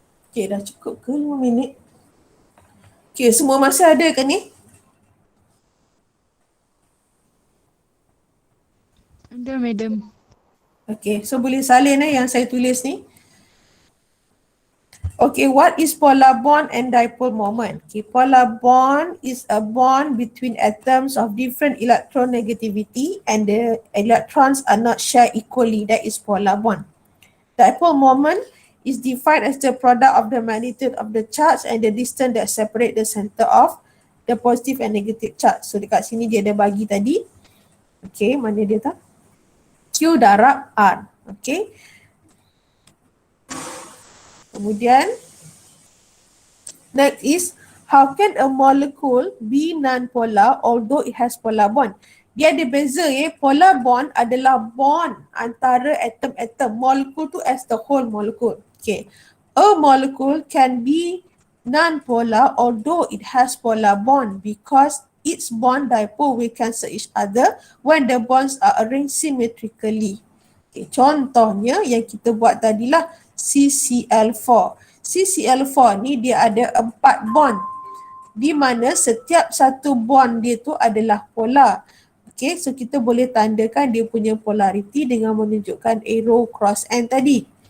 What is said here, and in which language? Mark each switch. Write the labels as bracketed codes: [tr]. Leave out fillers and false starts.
[ms] Okay, dah cukup ke 5 minit? Okay, semua masa ada ke ni? Ada, madam. Okay, so boleh salin yang saya tulis ni. [en] Okay, what is polar bond and dipole moment? Okay, polar bond is a bond between atoms of different electronegativity and the electrons are not shared equally. That is polar bond. Dipole moment is defined as the product of the magnitude of the charge and the distance that separate the center of the positive and negative charge. [ms] So dekat sini dia ada bagi tadi. Okay, mana dia tak? Q darab R. Okay. Kemudian, [en] next is, how can a molecule be non-polar although it has polar bond? [ms] Dia ada beza polar bond adalah bond antara atom-atom. Molekul tu [en] as the whole molecule. Okay. A molecule can be non-polar although it has polar bond because its bond dipole will cancel each other when the bonds are arranged symmetrically. [ms] Okay, contohnya yang kita buat tadilah CCl4. CCl4 ni dia ada 4 bond di mana setiap satu bond dia tu adalah polar. Okay, so kita boleh tandakan dia punya polarity dengan menunjukkan arrow cross N tadi.